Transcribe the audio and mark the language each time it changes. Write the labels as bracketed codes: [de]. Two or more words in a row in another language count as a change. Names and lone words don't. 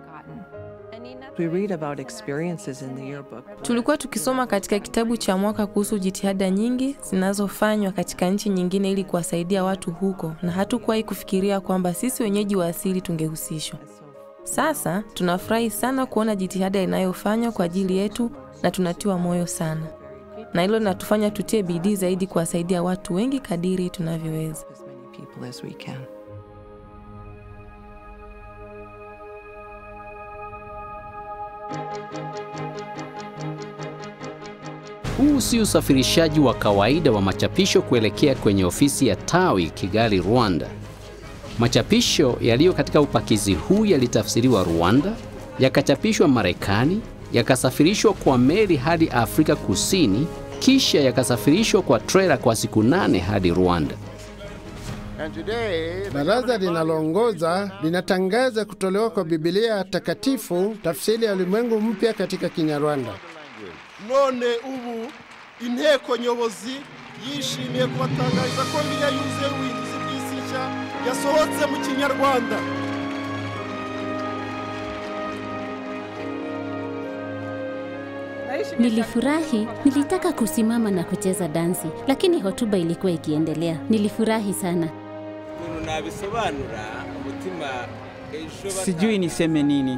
[sw] Tulikuwa tukisoma katika kitabu cha mwaka kuhusu jitihada nyingi zinazofanywa katika nchi nyingine ili kuwasaidia watu huko, na hatukuwahi kufikiria kwamba sisi wenyeji wa asili tungehusishwa. Sasa tunafurahi sana kuona jitihada inayofanywa kwa ajili yetu na tunatiwa moyo sana. Na hilo linatufanya tutie bidii zaidi kuwasaidia watu wengi kadiri tunavyoweza. [en] people as we can. [sw] Huu si usafirishaji wa kawaida wa machapisho kuelekea kwenye ofisi ya tawi Kigali, Rwanda. Machapisho yaliyo katika upakizi huu yalitafsiriwa Rwanda, yakachapishwa Marekani, yakasafirishwa kwa meli hadi Afrika Kusini, kisha yakasafirishwa kwa trailer kwa siku 8 hadi Rwanda. Baraza linaloongoza linatangaza kutolewa kwa Biblia takatifu, tafsiri ya ulimwengu mpya katika Kinyarwanda. [rw] None ubu inteko nyobozi yishimiye kubatangariza ko Bibiliya yuzuye ubuhinduzi bw'isi nshya yasohotse mu Kinyarwanda. [sw] Nilifurahi, nilitaka kusimama na kucheza dansi, lakini hotuba ilikuwa ikiendelea. Nilifurahi sana. Sijui niseme nini.